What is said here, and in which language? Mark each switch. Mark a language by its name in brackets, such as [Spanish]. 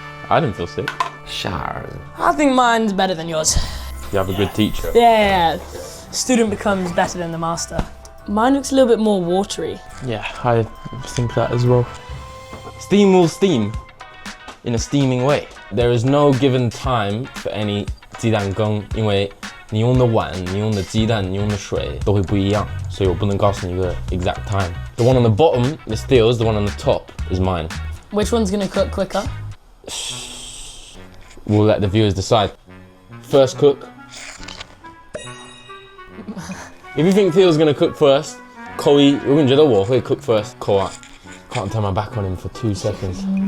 [English] I didn't feel sick. Sure. I think mine's better than yours. You have a good teacher. Yeah. Student becomes better than the master. Mine looks a little bit more watery. Yeah, I think that as well. Steam will steam in a steaming way. There is no given time for any [Chinese] 鸡蛋羹，因为你用的碗、你用的鸡蛋、你用的水都会不一样，所以我不能告诉你一个 [English] exact time. The one on the bottom is Theo's, the one on the top is mine. Which one's gonna cook quicker? We'll let the viewers decide. First cook. If you think Theo's gonna cook first, Koi, [Chinese] 如果你觉得我会 [English] cook first, Koi, can't turn my back on him for 2 seconds.